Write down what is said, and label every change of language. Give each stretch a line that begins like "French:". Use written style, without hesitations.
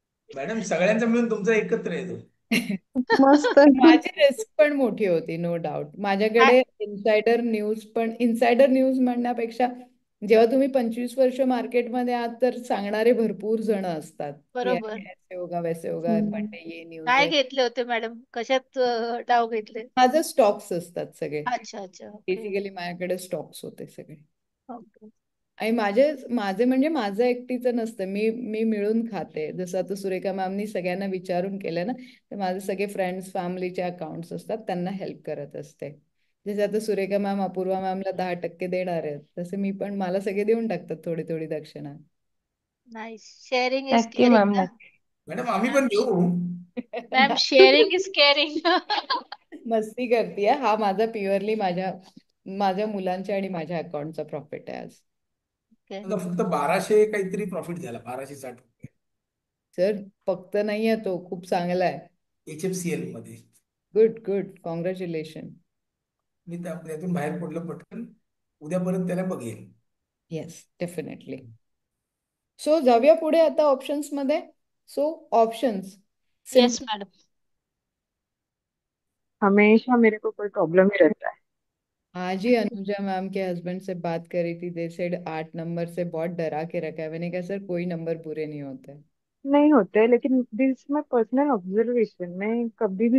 Marathi: Madam, सगळ्यांचा मिळून तुमचा एकत्र येतो. मस्त. माझी रिस्क पण मोठी होती, नो डाऊट. माझ्याकडे इन्सायडर न्यूज म्हणण्यापेक्षा, जेव्हा तुम्ही 25 वर्ष मार्केटमध्ये आहात तर सांगणारे भरपूर जण असतात की बरोबर.
Hindi: ऐसे होगा वैसे होगा, मंडे ये न्यूज
Marathi: काय आहे. घेतले होते मॅडम, कशात डाव घेतले? माझे स्टॉक्स असतात सगळे,
Hindi: अच्छा अच्छा, ओके
Marathi: बेसिकली माझ्याकडे स्टॉक्स होते सगळे. ओके. आणि माझे माझे म्हणजे माझं एकटीचं नसतं, मी मी मिळून खाते. जसं आता सुरेखा मॅमनी सगळ्यांना विचारून केलं ना, तर माझे सगळे फ्रेंड्स फॅमिलीचे अकाउंट्स असतात, त्यांना हेल्प करत असते. जसे आता सुरेखा मॅम अपूर्वा मॅमला 10% देणार आहेत, तसे मी पण, मला सगळे देऊन टाकतात थोडी थोडी दक्षिणा.
English: Nice. Sharing is
Marathi: नक्की
English: caring
Marathi: मॅम, ना. नक्की. मॅडम आम्ही पण देऊ.
English: Ma'am sharing is caring.
Marathi: मस्ती करते हा, माझा प्युअरली माझ्या मुलांच्या आणि माझ्या अकाउंटचा प्रॉफिट आहे आज. आता फक्त 1200 काहीतरी प्रॉफिट झाला, 1260 रुपये. सर फक्त नाही आहे, तो खूप चांगला आहे. HFCL मध्ये. Good good, congratulation. मी त्यातून बाहेर पडलो पटकन, उद्यापर्यंत त्याला बघेल.
English: Yes, definitely.
Marathi: सो जाऊया पुढे आता ऑप्शन्स मध्ये. So options
English: Yes madam.
Hindi: हमेशा मेरे को कोई प्रॉब्लम ही रहता है। आज ही अनुजा मैम के हस्बैंड से बात करी थी,
English: they said
Hindi: 8 नंबर से बहुत डरा के रखा है। मैंने कहा सर कोई नंबर बुरे नहीं होते। नहीं होते, लेकिन
English: this my personal observation,
Hindi: मैं कभी भी